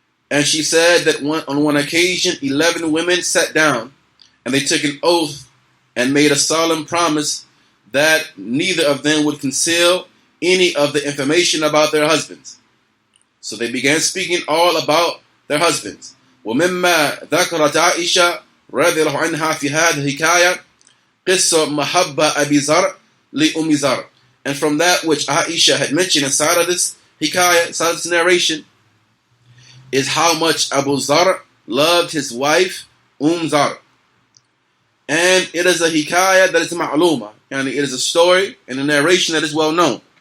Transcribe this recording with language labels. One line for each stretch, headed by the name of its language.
English: And she said that on one occasion, 11 women sat down and they took an oath and made a solemn promise that neither of them would conceal any of the information about their husbands. So they began speaking all about their husbands.
Arabic: ومما ذكرت عائشة رضي الله عنها في هذه الحكاية قصة محبة أبي زر لأم زر.
English: And from that which Aisha had mentioned inside of this hikayah, inside of this narration, is how much Abu Zar loved his wife Zar. And it is a hikayah that is ma'luma, and it is a story and a narration that is well known.